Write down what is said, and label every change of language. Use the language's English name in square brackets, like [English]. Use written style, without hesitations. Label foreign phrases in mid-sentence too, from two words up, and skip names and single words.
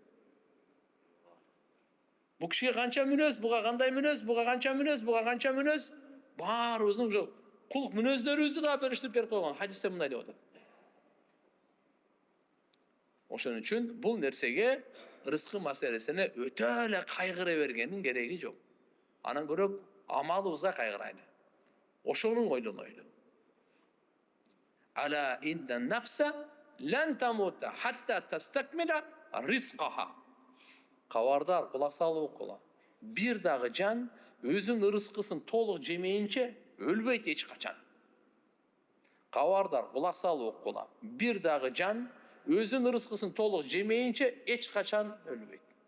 [Kyrgyz] Бу кишиге канча мүнөз, буга кандай мүнөз, буга канча мүнөз, буга канча мүнөз, баарыбыздын ошо кулк мүнөздөрүбүздү да бөлүштүрүп берип койгон. Хадисте мындай деп атат. Ошон үчүн бул нерсеге, ырыскы маселесине өтө эле кайгыра бергендин кереги жок. Анан көрөк амалыбызга кайгырайлы. Ошону ойлонойлу. [Arabic] ألا إن نفسا لن تموت حتى تستكمل رزقها. [Kyrgyz] Кабардар, кулак салып окула. Бир дагы жан өзүнүн ырыскысын толук жемейинче өлбөйт эч качан. Кабардар, кулак салып окула. Бир дагы жан өзүнүн ырыскысын толук жемейинче эч качан өлбөйт.